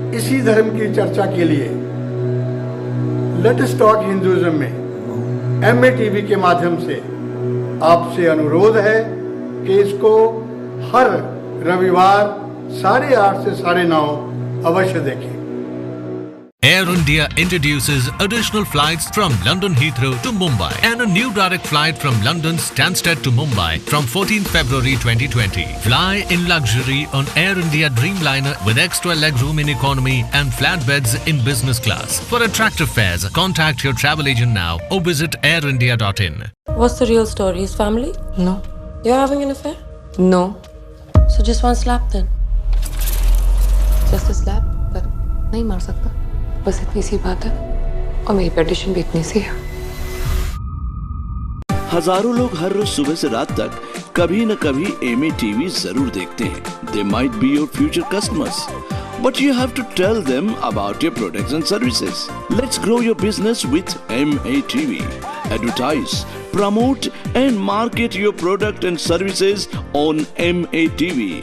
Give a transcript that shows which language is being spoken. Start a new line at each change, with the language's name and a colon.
Hindi: इसी धर्म की चर्चा के लिए लेट अस टॉक हिंदुइज्म में MA TV के माध्यम से आपसे अनुरोध है कि इसको हर रविवार 8:30 से 9:30 अवश्य देखें।
English: Air India introduces additional flights from London Heathrow to Mumbai and a new direct flight from London Stansted to Mumbai from 14th February 2020. Fly in luxury on Air India Dreamliner with extra legroom in economy and flat beds in business class. For attractive fares, contact your travel agent now or visit airindia.in. What's the real story? His family? No. You're having an affair? No. So just one slap then? Just a slap?
Hindi: But नहीं मार सकता। बस इतनी सी बात है और मेरी petition भी इतनी सी है। हजारों लोग हर रोज सुबह से रात तक कभी न कभी MA TV जरूर देखते हैं।
English: They might be your future customers, but you have to tell them about your products and services. Let's grow your business with MA TV. Advertise, promote and market your product and services on MA TV.